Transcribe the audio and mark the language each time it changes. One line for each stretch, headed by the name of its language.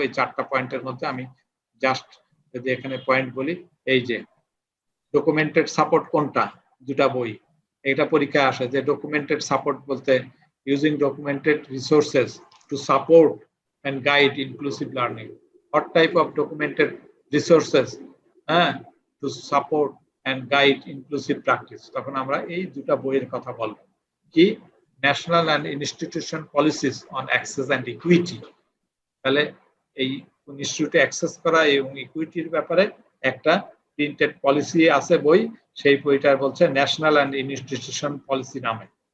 Bangla: এই চারটা পয়েন্টের মধ্যে আমি জাস্ট যদি এখানে পয়েন্ট বলি, এই যে ডকুমেন্টেড সাপোর্ট কোনটা, দুটা বই, এটা পরীক্ষা আসে যে ডকুমেন্টেড সাপোর্ট বলতে
English: Using documented resources to support and guide inclusive learning. What type of documented resources to support and guide inclusive practice?
Bangla: তখন আমরা এই দুটা বইয়ের কথা বলবো। কি?
English: National and institution policies on access and equity.
Bangla: তাহলে এই ইনস্টিটিউটে অ্যাক্সেস করা এবং ইকুইটির ব্যাপারে একটা প্রিন্টেড পলিসি আছে বই, সেই বইটার বলছে ন্যাশনাল অ্যান্ড ইনস্টিটিউশন পলিসি নামে।